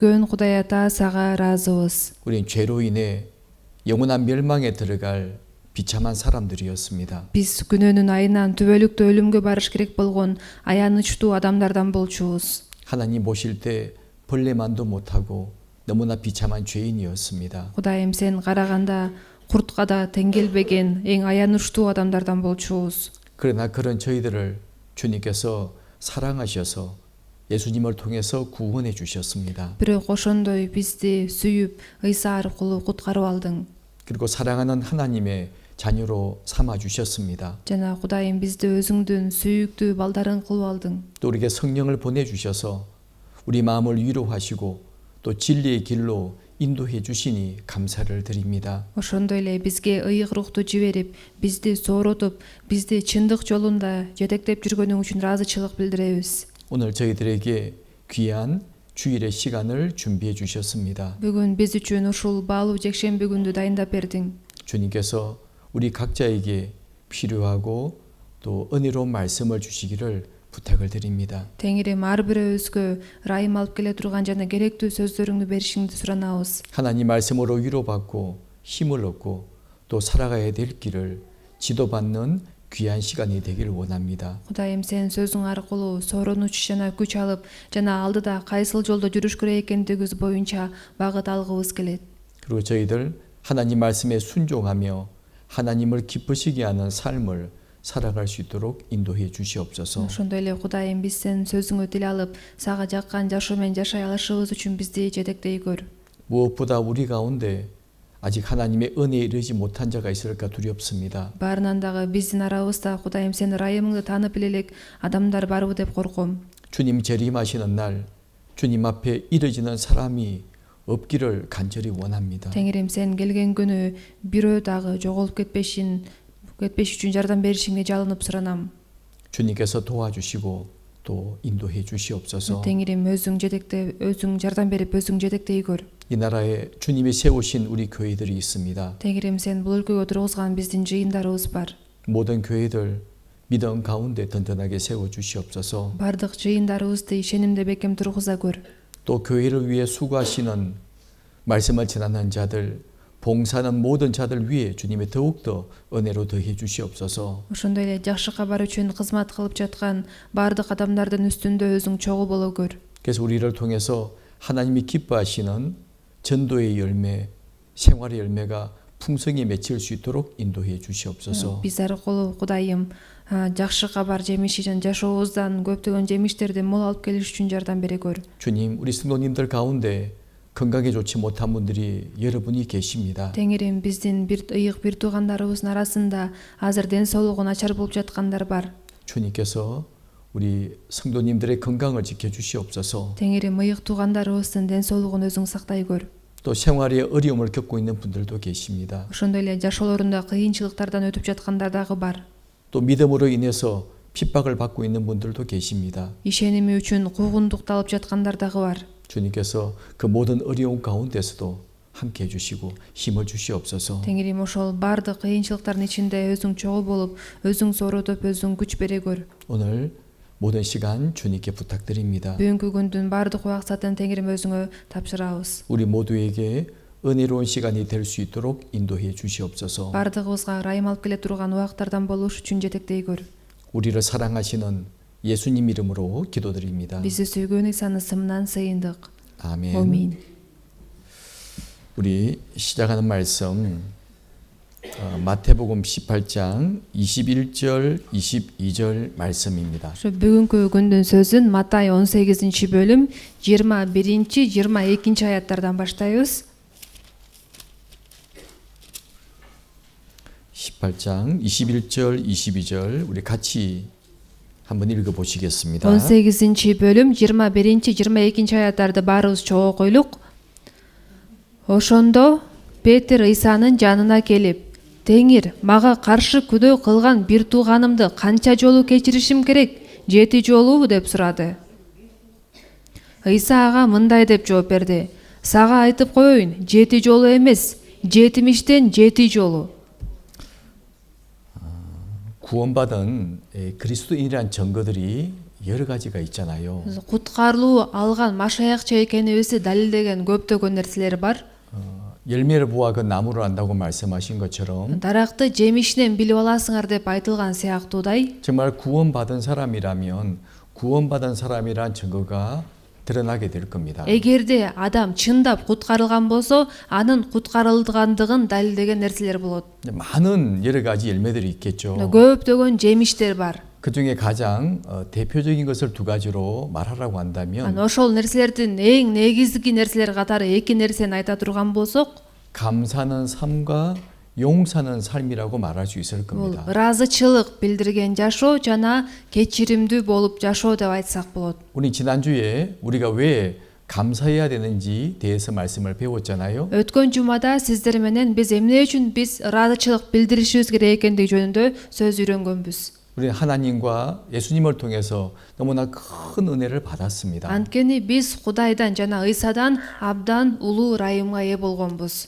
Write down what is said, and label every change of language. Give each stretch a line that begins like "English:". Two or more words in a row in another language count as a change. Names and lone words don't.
Kyrgyz: Көн Кудай Ата сага ыраазыбыз.
Korean: 우린 죄로 인해 영원한 멸망에 들어갈 비참한 사람들이었습니다.
Kyrgyz: Биз күнөөнүн айынан түбөлүктүү өлүмгө барыш керек болгон аянычтуу адамдардан болчубуз.
Korean: 하나님 보실 때 벌레만도 못하고 너무나 비참한 죄인이었습니다.
Kyrgyz: Кудайым сен караганда куртка да тең келбеген эң аянычтуу адамдардан болчубуз.
Korean: 그러나 그런 저희들을 주님께서 사랑하셔서 예수님을 통해서 구원해 주셨습니다.
Kyrgyz: Бирок ошондой бизди сүйүп, Ыйса аркылуу куткарып алдың.
Korean: 그리고 사랑하는 하나님의 자녀로 삼아 주셨습니다.
Kyrgyz: Жана Кудайым бизди өзүңдүн сүйүктүү балдарың кылып алдың.
Korean: 또 우리에게 성령을 보내 주셔서 우리 마음을 위로하시고 또 진리의 길로 인도해 주시니 감사를 드립니다.
Kyrgyz: Ошондой эле бизге ыйык рухту жиберип, бизди сооротуп, бизди чындык жолунда жетектеп жүргөнүң үчүн ыраазычылык билдиребиз.
Korean: 오늘 저희들에게 귀한 주일의 시간을 준비해 주셨습니다.
Kyrgyz: Бүгүн биз үчүн ушул баалуу жекшемби күндү дайындап бердиң.
Korean: 주님께서 우리 각자에게 필요하고 또 은혜로운 말씀을 주시기를 부탁을 드립니다.
Kyrgyz: Теңирим ар бирөөбүзгө ырайым алып келе турган жана керектүү сөздөрүңдү беришиңди суранабыз.
Korean: 하나님 말씀으로 위로받고 힘을 얻고 또 살아가야 될 길을 지도받는 귀한 시간이 되길 원합니다.
Kyrgyz: Кудайым сен сөзүң аркылуу сооронуч жана күч алып, жана алдыда кайсыл жолдо жүрүш керек экендигибиз боюнча багыт алгыбыз келет.
Korean: 그리고 저희들 하나님 말씀에 순종하며 하나님을 기쁘시게 하는 삶을 살아갈 수 있도록 인도해 주시옵소서.
Kyrgyz: Ошондой эле Кудайым биз сенин сөзүңө тил алып, сага жаккан жашоо менен жашай алышыбыз үчүн бизди жетектей көр.
Korean: 무엇보다 우리 가운데 아직 하나님의 은혜에 이르지 못한 자가 있을까 두렵습니다.
Kyrgyz: Баарынан дагы биздин арабызда Кудайым сенин ырайымыңды таанып биле элек адамдар барбы деп корком.
Korean: 주님 재림하시는 날 주님 앞에 이르지는 사람이 없기를 간절히 원합니다.
Kyrgyz: Теңирим сен келген күнү бирөө дагы жоголуп кетпеш үчүн жардам беришиңди жалынып суранам.
Korean: 주님께서 도와주시고 또 인도해 주시옵소서.
Kyrgyz: Теңирим өзүң жардам берип өзүң жетектей көр.
Korean: 이 나라에 주님이 세우신 우리 교회들이 있습니다.
Kyrgyz: Теңирим сен бул өлкөгө тургузган биздин жыйындарыбыз бар.
Korean: 모든 교회들 믿음 가운데 든든하게 세워 주시옵소서.
Kyrgyz: Бардык жыйындарыбызды ишенимде бекем тургуза көр.
Korean: 또 교회를 위해 수고하시는 말씀을 전하는 자들, 봉사하는 모든 자들 위해 주님의 더욱더 은혜로 더해 주시옵소서.
Kyrgyz: Ошондой эле жакшы кабар үчүн кызмат кылып жаткан бардык адамдардын үстүндө өзүң чогуу боло көр.
Korean: 그래서 우리를 통해서 하나님이 기뻐하시는 전도의 열매, 생활의 열매가 풍성히 맺힐 수 있도록 인도해 주시옵소서.
Kyrgyz: Биз аркылуу Кудайым жакшы кабар жемиши жана жашообуздан көптөгөн жемиштерди мол алып келиш үчүн жардам бере көр.
Korean: 주님, 우리 성도님들 가운데 건강에 좋지 못한 분들이 여러분이 계십니다.
Kyrgyz: Теңирим биздин бир ыйык бир туугандарыбыздын арасында азыр ден соолугу начар болуп жаткандар бар.
Korean: 주님께서 우리 성도님들의 건강을 지켜 주시옵소서.
Kyrgyz: Теңирим ыйык туугандарыбыздын ден соолугун өзүң сактай көр.
Korean: 또 생활에 어려움을 겪고 있는 분들도 계십니다.
Kyrgyz: Ошондой эле жашоолорунда кыйынчылыктардан өтүп жаткандар дагы бар.
Korean: 또 믿음으로 인해서 핍박을 받고 있는 분들도 계십니다.
Kyrgyz: Ишеними үчүн куугундукталып жаткандар дагы бар.
Korean: 주님께서 그 모든 어려움 가운데서도 함께 해주시고 힘을 주시옵소서.
Kyrgyz: Теңирим ошол бардык кыйынчылыктардын ичинде өзүң чогуу болуп, өзүң сооротуп, өзүң күч бере көр.
Korean: 오늘 모든 시간 주님께 부탁드립니다.
Kyrgyz: Бүгүнкү күндүн бардык убакытын Теңирим өзүңө тапшырабыз.
Korean: 우리 모두에게 은혜로운 시간이 될 수 있도록 인도해 주시옵소서.
Kyrgyz: Бардыгыбызга ырайым алып келе турган убакыттардан болуш үчүн жетектей көр.
Korean: 우리를 사랑하시는 예수님 이름으로 기도드립니다.
Kyrgyz: Бизди сүйгөн Ыйсанын ысымынан сыйындык.
Korean: 아멘.
Kyrgyz: Амин.
Korean: 우리 시작하는 말씀 마태복음 18장 21절 22절 말씀입니다.
Kyrgyz: Бүгүнкү күндүн сөзүн Матай 18-бөлүм 21-22 аяттардан баштайбыз.
Korean: 18장 21절 22절 우리 같이 한번 읽어 보시겠습니다.
Kyrgyz: 18-бөлүм 21-22 аяттарды баарыбыз чогуу койлук. Ошондо Петр Ыйсанын жанына келип, «Теңир, мага каршы күдөө кылган бир тууганымды канча жолу кечиришим керек? 7 жолу?» деп сурады. Ыйса ага мындай деп жооп берди: «Сага айтып коеюн, 7 жолу эмес, 70тен 7 жолу».
Korean: 구원받은 그리스도인이란 증거들이 여러 가지가 있잖아요.
Kyrgyz: құтқарылуу алган машаякчы экенибизди далилдеген көптөгөн нерселер бар.
Korean: 열매를 보아 그 나무를 안다고 말씀하신 것처럼
Kyrgyz: даракты жемишинен билип аласыңар деп айтылган сыяктуудай
Korean: 정말 구원받은 사람이라면 구원받은 사람이란 증거가 드러나게 될 겁니다.
Kyrgyz: эгерде адам чындап куткарылган болсо анын куткарылгандыгын далилдеген нерселер болот.
Korean: 많은 여러 가지 열매들이 있겠죠.
Kyrgyz: көптөгөн жемиштер бар.
Korean: 그 중에 가장 대표적인 것을 두 가지로 말하라고 한다면
Kyrgyz: ошол нерселердин эң негизги нерселер катары эки нерсени айта турган болсок,
Korean: 감사하는 삶과 용서하는 삶이라고 말할 수 있을
Kyrgyz: бул
Korean: 겁니다.
Kyrgyz: ыраазычылык билдирген жашоо жана кечиримдүү болуп жашоо деп айтсак болот.
Korean: 우리 지난주에 우리가 왜 감사해야 되는지 대해서 말씀을 배웠잖아요.
Kyrgyz: өткөн жумада сиздер менен биз эмне үчүн биз ыраазычылык билдиришибиз керек экендиги жөнүндө сөз үйрөнгөнбүз.
Korean: 우리는 하나님과 예수님을 통해서 너무나 큰 은혜를 받았습니다.
Kyrgyz: анткени биз Кудайдан жана Ыйсадан абдан улуу ырайымга ээ болгонбуз.